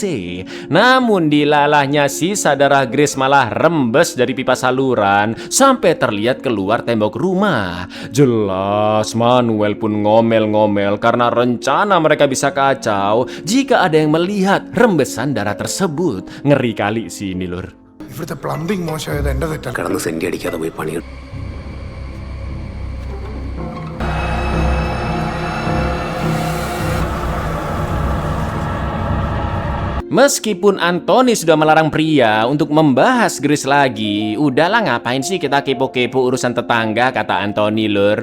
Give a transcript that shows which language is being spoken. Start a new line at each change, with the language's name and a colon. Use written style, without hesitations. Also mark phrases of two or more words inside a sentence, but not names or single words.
Indonesian: Namun dilalahnya sisa darah Grace malah rembes dari pipa saluran sampai terlihat keluar tembok rumah. Jelas Manuel pun ngomel-ngomel karena rencana mereka bisa kacau jika ada yang melihat rembesan darah tersebut. Ngeri kali sih ini lur.
Malayalam: ഇവിടുത്തെ പ്ലംബിംഗ് മോശമായത് എൻ്റെ തെറ്റാണ്. കിടന്ന് സെന്റി അടിക്കാതെ പോയി പണികൾ.
Indonesian: Meskipun Anthony sudah melarang pria untuk membahas Grace lagi, udahlah ngapain sih kita kepo-kepo urusan tetangga, kata Anthony lur.